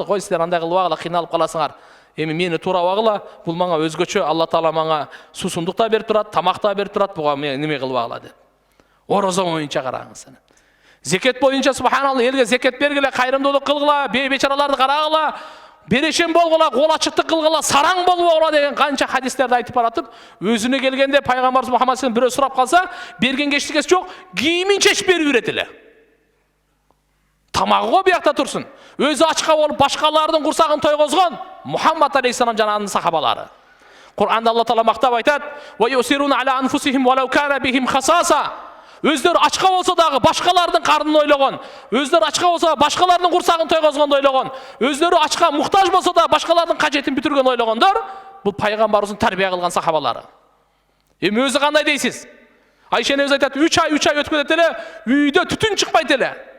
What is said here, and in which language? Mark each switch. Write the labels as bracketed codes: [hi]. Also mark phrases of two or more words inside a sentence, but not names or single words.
[ky] Кой, силер андай кылбагыла, кыйналып каласыңар. Эми мени туурабагыла, бул мага өзгөчө, Алла Таала мага суусундук да берип турат, тамак да берип турат, буга мен неме кылбагыла деп. Орозо боюнча караңыз. Зекет боюнча субханалла, элге зекет бергиле, кайрымдуулук кылгыла, бечараларды карагыла, берешен болгула, кол ачыктык кылгыла, сараң болбогула деген канча хадистерди айтып баратып, өзүнө келгенде пайгамбарыбыз Мухаммад [ar] صلى الله عليه وسلم [ky] бирөө сурап калса, берген эчтекеси жок, кийимин чечип берип берет эле. Тамагы го биякта турсун. Өзү ачка болуп башкалардын курсагын тойгозгон Мухаммад алейхиссалам жанагынын сахабалары. Кур'анда Алла Таала мактап айтат: [ar] "ويؤثرون على أنفسهم ولو كان بهم خصاصة". [ky] Өздөрү ачка болсо дагы башкалардын карнын ойлогон, өздөрү ачка болсо башкалардын курсагын тойгозгонду ойлогон, өздөрү ачка муктаж болсо да башкалардын кажетин бүтүргөн ойлогондор, бул пайгамбарыбыздын тарбия кылган сахабалары. Эми өзү кандай дейсиз? Айша энебиз айтат, 3 ай өткөзөт эле, үйдө түтүн чыкпайт эле.